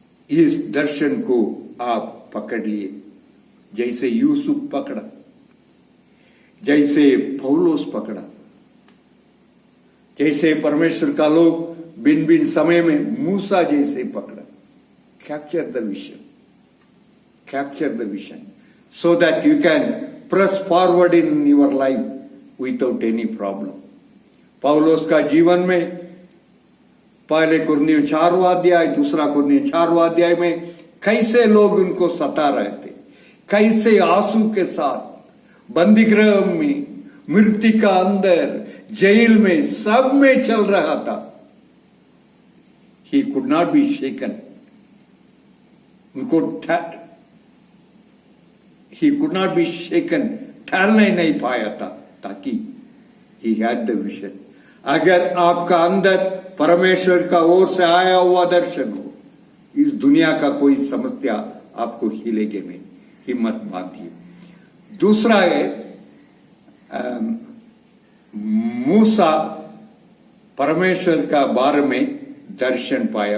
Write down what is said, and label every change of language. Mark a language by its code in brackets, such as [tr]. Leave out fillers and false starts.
[hi] इस दर्शन को आप पकड़ लिए, जैसे यूसुफ पकड़ा, जैसे पौलुस पकड़ा, जैसे परमेश्वर का लोग बिन बिन समय में मूसा जैसे पकड़ा। [en] Capture the vision, capture the vision, so that you can press forward in your life without any problem. [hi] पौलुस का जीवन में पहले कुरिन्थियों 4वां अध्याय, दूसरा कुरिन्थियों 4वां अध्याय में कैसे लोग उनको सता रहे थे, कैसे आंसू के साथ बंदीगृह में, मृत्यु का अंदर, जेल में, सब में चल रहा था। [en] He could not be shaken. उनको he could not be shaken, [hi] ठहरने नहीं पाया था, [en] ताकि he had the vision. [hi] अगर आपका अंदर परमेश्वर का ओर से आया हुआ दर्शन हो, इस दुनिया का कोई समस्या आपको हिलेगे नहीं। हिम्मत बांधिए। दूसरा है मूसा परमेश्वर का बारे में दर्शन पाया।